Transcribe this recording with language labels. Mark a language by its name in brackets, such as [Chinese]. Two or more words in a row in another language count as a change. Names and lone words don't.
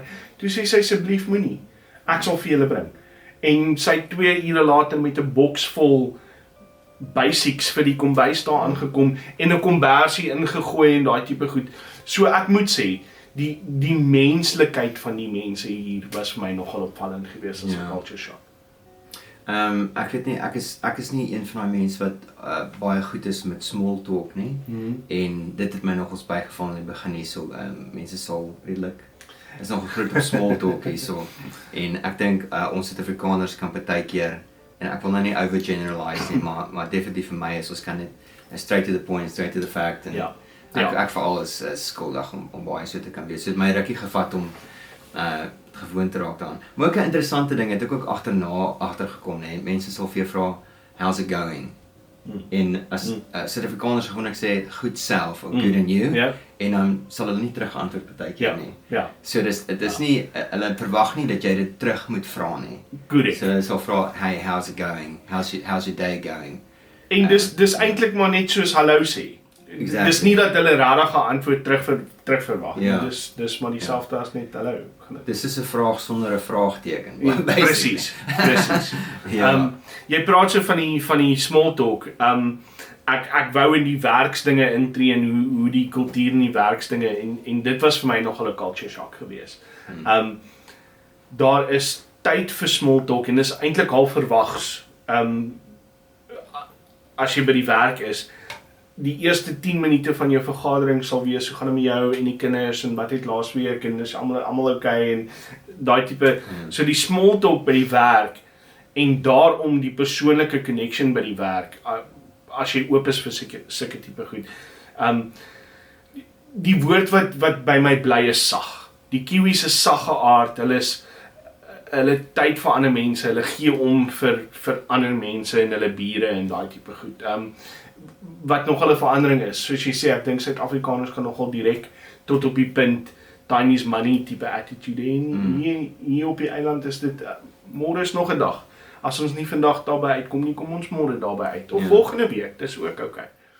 [Afrikaans] Toe sê sy, asseblief moenie, ek sal vir julle bring. En sy 2 ure later met 'n boks vol basics vir die kombuis daar aangekom en 'n kombersie ingegooi en daai tipe goed. So ek moet sê, die menslikheid van die mense hier was vir my nogal opvallend geweest as 'n [English] culture shock. [Afrikaans] Ek weet nie, ek is nie een van daai mense wat baie goed is met [English] small talk [Afrikaans] nie. En dit het my nogals bygeval in die begin hierso. Mense sal redelik is nog groot op [English] small talk [Afrikaans] hierso. En ek dink ons Suid-Afrikaners kan partykeer, en ek wil nou nie overgeneralize nie, maar definitief vir my is ons kan net [English] straight to the point, straight to the fact. [Afrikaans] En ek veral is skuldig om baie so te kan wees. So het my rukkie gevat om gewoon te raak daaraan. Maar ook 'n interessante ding het ek ook agtergekom, nee. Mense sal vir jou vra, [English] how's it going? [Afrikaans] En as Suid-Afrikaners gewoonlik sê goed self of [English] good on you, [Afrikaans] en dan sal hulle nie terug antwoord partykeer nie. So dit is nie, hulle verwag nie dat jy dit terug moet vra nie. So hulle sal vra, [English] hey, how's it going? How's your day going? [Afrikaans] En dis eintlik maar net soos hallo sê. [English] Exactly. [Afrikaans] Dis nie dat hulle regtig 'n antwoord terug verwag nie. Dis maar dieselfde as net hallo. Dis is 'n vraag sonder 'n vraagteken. Presies. Jy praat so van die [English] small talk. [Afrikaans] Ek wou in die werksdinge intree en hoe die kultuur in die werksdinge en dit was vir my nogal 'n [English] culture shock [Afrikaans] geweest. Daar is tyd vir [English] small talk [Afrikaans] en dis eintlik half verwags. As jy by die werk is, die eerste 10 minute van jou vergadering sal wees, hoe gaan dit met jou en die kinders en wat het laasweek en is almal okay en daai tipe, so die [English] small talk [Afrikaans] by die werk en daarom die persoonlike connection by die werk, as jy oop is vir sulke tipe goed. Die woord wat by my bly is sag. Die Kiwis is sagge aard, hulle tyd vir ander mense, hulle gee om vir ander mense en hulle bure en daai tipe goed. Wat nogal 'n verandering is, soos jy sê, ek dink Suid-Afrikaners kan nogal direk tot op die punt, [English] time is money type attitude, [Afrikaans] en hier op die eiland is dit, môre is nog 'n dag, as ons nie vandag daarby uitkom nie, kom ons môre daarby uit, of volgende week, dis ook okay.